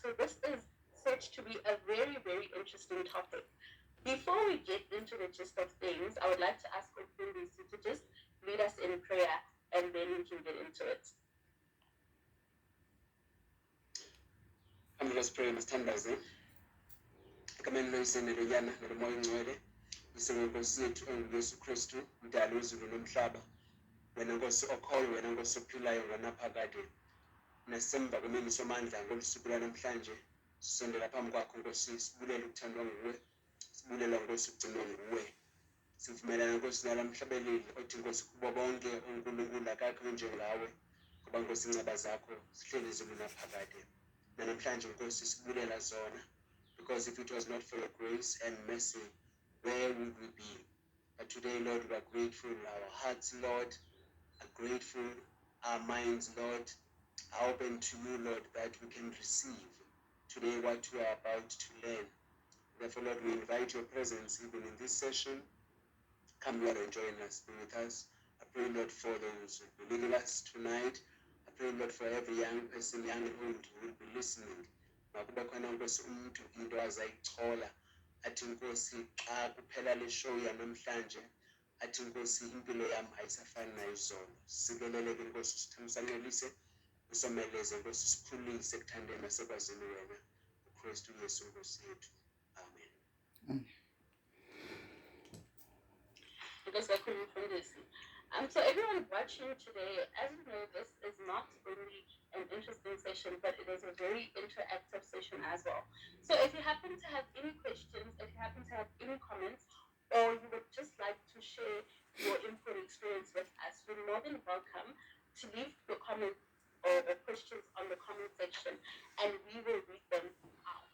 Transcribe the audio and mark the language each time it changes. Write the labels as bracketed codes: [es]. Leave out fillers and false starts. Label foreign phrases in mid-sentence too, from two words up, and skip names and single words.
[en] So this is said to be a very, very interesting topic. Before we get into the gist of things, I would like to ask Ofundi to just lead us in prayer, and then we can get into it. Let's pray, Mr. [xh] Egameni loyisene lonyana nolomoya ongcwele isengenkosi yethu enguyesu Kristu mdali wezulu nomhlaba wena Nkosi okhoyo wena Nkosi ophilayo nganaphakade nasemva kwemini somandla ngolusuku lwanamhlanje sisondela phambi kwakho Nkosi sibulela ukuthandwa nguwe sibulela Nkosi ukugcinwa nguwe sivumelana Nkosi nalamhlabeleli othi Nkosi kubo bonke uNkulunkulu akakho njengawe ngoba Nkosi inceba zakho sihleli izulu naphakade namhlanje Nkosi sibulela zona. [en] Because if it was not for your grace and mercy, where would we be? But today, Lord, we are grateful. Our hearts, Lord, are grateful. Our minds, Lord, are open to you, Lord, that we can receive today what we are about to learn. Therefore, Lord, we invite your presence even in this session. Come, Lord, and join us, be with us. I pray, Lord, for those who will be leading us tonight. I pray, Lord, for every young person, young and old, who will be listening. [xh] Makuba khona Nkosi umuntu into azayichola athi Nkosi xa kuphela le show yanamhlanje athi Nkosi impilo yami ayisafani nayizolo sikeleleke Nkosi sithamsanelise usomeleze Nkosi sikhulise ekuthandeni nasekwazini wena uKristu Yesu Nkosi yethu amen. [en] So everyone watching today, as you know, this is not only an interesting session, but it is a very interactive session as well. So if you happen to have any questions, if you happen to have any comments, or you would just like to share your input experience with us, you're more than welcome to leave your comments or questions on the comment section, and we will read them out.